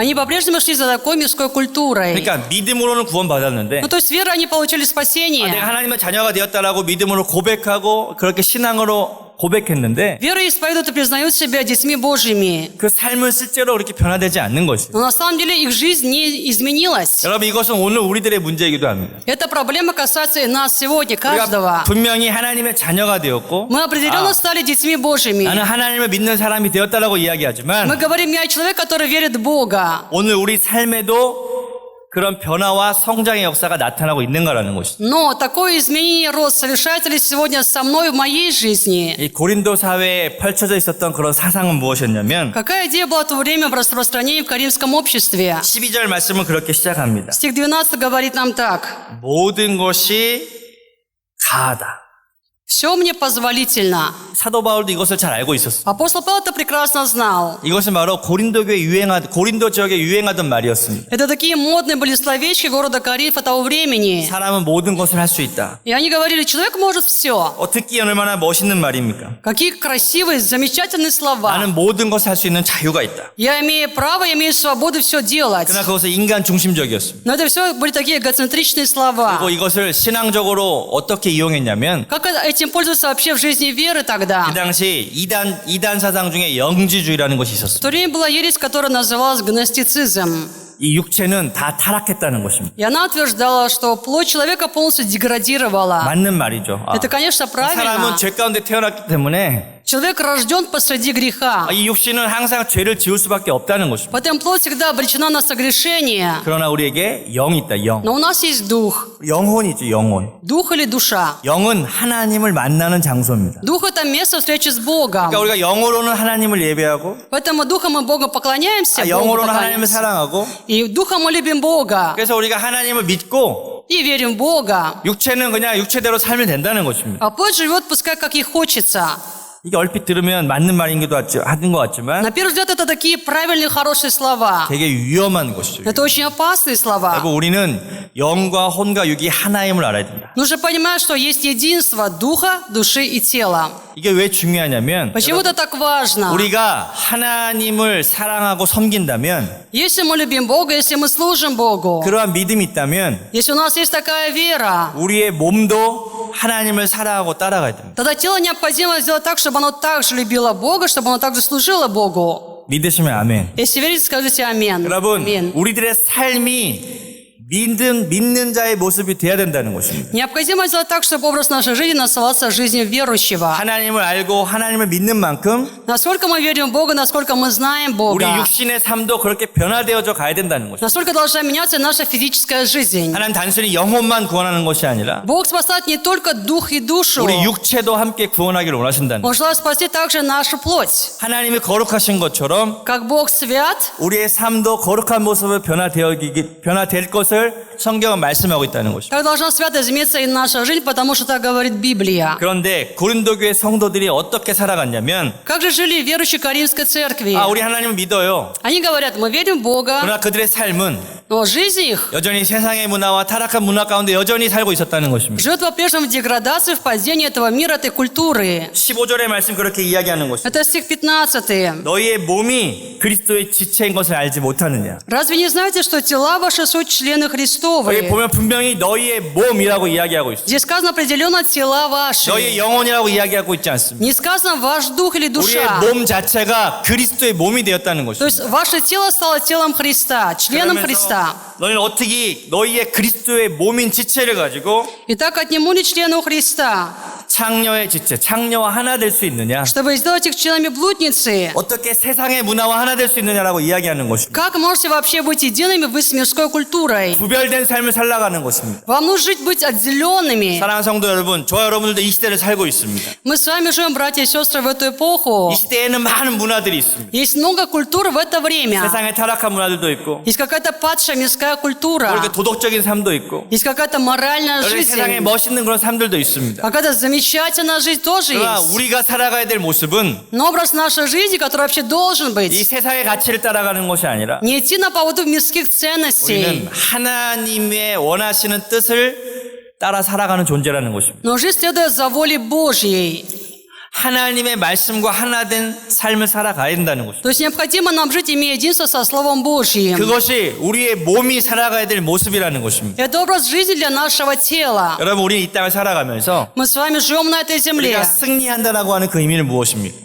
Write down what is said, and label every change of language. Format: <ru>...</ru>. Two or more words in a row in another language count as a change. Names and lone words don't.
<ru>они по-прежнему шли за такой мирской культурой.</ru> <ko>그러니까 믿음으로는 구원받았는데</ko> <ru>Ну, то есть верой они получили</ru> <ko>내가</ko> <ru>спасение.</ru> <ko>하나님의 자녀가 되었다라고 믿음으로 고백하고 그렇게 신앙으로 고백했는데</ko> <ru>Верой исповедуют и признают себя детьми Божьими.</ru> <ko>그 삶은 실제로 그렇게 변화되지 않는 것이에요.</ko> <ru>Но на самом деле их жизнь не изменилась.</ru> <ko>여러분 이것은 오늘 우리들의 문제이기도 합니다.</ko> <ru>Эта проблема касается и нас сегодня,</ru> <ko>우리가</ko> <ru>каждого.</ru> <ko>분명히 하나님의 자녀가 되었고</ko> <ru>Мы определенно стали детьми Божьими.</ru> <ko>나는 하나님을 믿는 사람이 되었다라고</ko> <ru>Мы</ru> <ko>이야기하지만</ko> <ru>говорим, я человек, который верит в Бога.</ru> <ko>오늘 우리 삶에도 그런 변화와 성장의 역사가 나타나고 있는 거라는 것이죠.</ko> <ru>Но такое изменение, рост совершается ли сегодня со мной в моей жизни?</ru> <ko>이 고린도 사회에 펼쳐져 있었던 그런 사상은 무엇이었냐면</ko> <ru>Какая идея была в то время в распространении в коринфском обществе?</ru> <ko>12절 말씀은 그렇게 시작합니다.</ko> <ru>Стих 12 говорит нам так.</ru> <ko>모든 것이 가하다.</ko> <ru>Все мне позволительно.</ru> <ko>사도 바울도 이것을 잘 알고 있었어요.</ko> <ru>Апостол Павел это прекрасно знал.</ru> <ko>이것은 바로 고린도 지역에 유행하던 말이었습니다.</ko> <ru>Это такие модные были словечки города Коринфа того времени.</ru> <ko>사람은 모든 것을 할 수 있다.</ko> <ru>И они говорили, человек может все.</ru> <ko>듣기 얼마나 멋있는 말입니까?</ko> <ru>Какие красивые, замечательные слова.</ru> <ko>나는 모든 것을 할 수 있는 자유가 있다.</ko> <ru>Я имею право, я имею свободу все делать.</ru> <ko>그러나 그것은 인간 중심적이었습니다.</ko> <ru>Но это все были такие эгоцентричные слова.</ru> <ko>그리고 이것을 신앙적으로 어떻게 이용했냐면</ko> <ru>Как эти этим пользоваться вообще в жизни веры тогда?</ru> <ko>그 당시 이단 사상 중에 영지주의라는 것이</ko> <ru>В</ru> <ko>있었어요.</ko> <ru>то время была ересь, которая называлась гностицизм.</ru> <ko>이 육체는 다 타락했다는 것입니다.</ko> <ru>И она утверждала, что плоть человека полностью деградировала.</ru> <ko>맞는 말이죠.</ko> <ru>Это, конечно, правильно.</ru> <ko>사람은 죄 가운데 태어났기 때문에</ko> <ru>Человек рожден посреди греха.</ru> <ko>이 육신은 항상 죄를 지을 수밖에 없다는 것입니다.</ko> <ru>Поэтому плоть всегда обречена на согрешение.</ru> <ko>그러나 우리에게 영이 있다. 영.</ko> <ru>Но у нас есть дух.</ru> <ko>영혼이죠. 영혼.</ko> <ru>Дух или душа.</ru> <ko>영은 하나님을 만나는 장소입니다.</ko> <ru>Дух – это место встречи с Богом.</ru> <ko>그러니까 우리가 영으로는 하나님을 예배하고</ko> <ru>Поэтому духом мы Богу поклоняемся, Богу</ru> <ko>영으로는 하나님을</ko> <ru>поклоняемся.</ru> <ko>사랑하고</ko> <ru>И духом мы любим Бога.</ru> <ko>그래서 우리가 하나님을 믿고</ko> <ru>И верим в Бога.</ru> <ko>육체는 그냥 육체대로 살면 된다는 것입니다.</ko> <ru>А плоть живет, пускай как ей хочется.</ru> <ko>이게 얼핏 들으면 맞는 말인 것 같지만</ko> <ru>На первый взгляд, это такие правильные, хорошие слова.</ru> <ko>되게 위험한 것이죠.</ko> <ru>Это очень опасные слова.</ru> <ko>그리고 우리는 영과 혼과 육이 하나임을 알아야 된다.</ko> <ru>Нужно понимать, что есть единство духа, души и тела.</ru> <ko>이게 왜 중요하냐면</ko> <ru>Почему это так важно?</ru> <ko>우리가 하나님을 사랑하고 섬긴다면</ko> <ru>Если мы любим Бога, если мы служим Богу,</ru> <ko>그러한 믿음이 있다면</ko> <ru>если у нас есть такая вера,</ru> <ko>우리의 몸도 하나님을 사랑하고 따라가야 됩니다.</ko> <ru>тогда тело необходимо сделать так, чтобы оно также любило Бога, чтобы оно также служило Богу.</ru> <ko>믿으시면 아멘.</ko> <ru>Если верите, скажите амин.</ru> <ko>여러분,</ko> <ru>Амин.</ru> <ko>우리들의 삶이 믿는 자의 모습이 돼야 된다는 것입니다.</ko> <ru>Необходимо сделать так, чтобы образ нашей жизни насылался жизнью верующего.</ru> <ko>하나님을 알고 하나님을 믿는 만큼</ko> <ru>Насколько мы верим в Бога, насколько мы знаем</ru> <ko>우리</ko> <ru>Бога,</ru> <ko>육신의 삶도 그렇게 변화되어져 가야 된다는 것입니다.</ko> <ru>настолько должна меняться наша физическая жизнь.</ru> <ko>하나님 단순히 영혼만 구원하는 것이 아니라</ko> <ru>Бог спасает не только дух и душу,</ru> <ko>우리 육체도 함께 구원하기를 원하신다는</ko> <ru>Он</ru> <ko>것입니다.</ko> <ru>желает спасти также нашу плоть.</ru> <ko>하나님이 거룩하신 것처럼</ko> <ru>Как Бог свят,</ru> <ko>우리의 삶도 거룩한 모습으로 변화될 것을 성경은 말씀하고 있다는 것입니다.</ko> <ru>так должна свято измениться и наша жизнь, потому что так говорит Библия.</ru> <ko>그런데 고린도 교회 성도들이 어떻게 살아갔냐면</ko> <ru>Как же жили верующие Каримской церкви?</ru> <ko>우리 하나님을 믿어요.</ko> <ru>Они говорят, мы верим в Бога,</ru> <ko>그러나 그들의 삶은</ko> <ru>но жизнь их</ru> <ko>여전히 세상의 문화와 타락한 문화 가운데 여전히 살고 있었다는 것입니다.</ko> <ru>живет по-прежнему в деградации, в падении этого мира, этой культуры.</ru> <ko>15절의 말씀 그렇게 이야기하는 것입니다.</ko> <ru>Это стих 15.</ru> <ko>너희의 몸이 그리스도의 지체인 것을 알지 못하느냐.</ko> <ru>Разве не знаете, что тела ваши суть члены</ru> <ko>여기</ko> <ru>Христовы?</ru> <ko>보면 분명히 너희의 몸이라고 이야기하고 있어요.</ko> <ru>Здесь сказано определенно тела ваши.</ru> <ko>너희의 영혼이라고 이야기하고 있지 않습니다.</ko> <ru>Не сказано ваш дух или</ru> <ko>우리의</ko> <ru>душа.</ru> <ko>몸 자체가 그리스도의 몸이 되었다는</ko> <ru>То</ru> <ko>것입니다.</ko> <ru>есть ваше тело стало телом Христа, членом Христа.</ru> <ko>너희는 어떻게 너희의 그리스도의 몸인 지체를 가지고</ko> <ru>Итак, отниму члену Христа,</ru> <ko>창녀의 지체, 창녀와 하나 될 수 있느냐?</ko> <ru>чтобы сделать их членами блудницы.</ru> <ko>어떻게 세상의 문화와 하나 될 수 있느냐라고 이야기하는 것입니다.</ko> <ru>Как можете вообще быть едиными вы с мирской культурой?</ru> <ko>구별된 삶을 살아가는 것입니다.</ko> <ru>Вам нужно жить, быть отделенными.</ru> <ko>사랑하는 성도 여러분, 저와 여러분들도 이 시대를 살고 있습니다.</ko> <ru>Мы с вами живем, братья и сестры, в эту эпоху.</ru> <ko>이 시대에는 많은 문화들이 있습니다.</ko> <ru>Есть много культур в это время.</ru> <ko>세상에 타락한 문화들도 있고,</ko> <ru>Есть какая-то падшая мирская культура.</ru> <ko>이렇게 도덕적인 삶도 있고,</ko> <ru>Есть какая-то моральная</ru> <ko>여기</ko> <ru>жизнь.</ru> <ko>세상에 멋있는 그런 삶들도 있습니다.</ko> <ru>Какая-то замечательная жизнь тоже</ru> <ko>그러나</ko> <ru>есть.</ru> <ko>우리가 살아가야 될 모습은</ko> <ru>Но образ нашей жизни, который вообще должен</ru> <ko>이</ko> <ru>быть,</ru> <ko>세상의 가치를 따라가는 것이 아니라</ko> <ru>не идти на поводу мирских ценностей,</ru> <ko>우리는 하나님의 원하시는 뜻을 따라 살아가는 존재라는 것입니다.</ko> <ru>но жизнь следует за волей Божьей.</ru> <ko>하나님의 말씀과 하나 된 삶을 살아가야 된다는 것입니다.</ko> <ru>То есть необходимо нам жить, имея единство со Словом Божьим.</ru> <ko>그것이 우리의 몸이 살아가야 될 모습이라는 것입니다.</ko> <ru>Это образ жизни для нашего тела.</ru> <ko>여러분, 우리 이 땅을 살아가면서</ko> <ru>Мы с вами живем на этой земле.</ru> <ko>우리가 승리한다라고 하는 그 의미는 무엇입니까?</ko>